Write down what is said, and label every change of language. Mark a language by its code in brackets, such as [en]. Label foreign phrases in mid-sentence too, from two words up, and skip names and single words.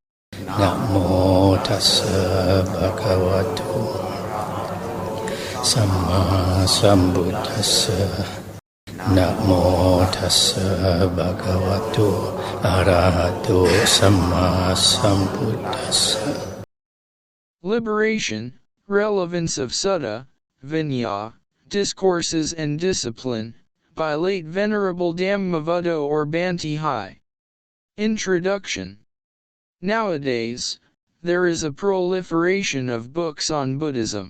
[pi] Namo tassa bhagavato samma sambuddhassa. Namo tassa bhagavato arahato samma sambuddhassa. [en] Liberation, Relevance of Sutta Vinaya, Discourses and Discipline, by late Venerable Dhammavuddho or Bhante Hye. Introduction. Nowadays, there is a proliferation of books on Buddhism.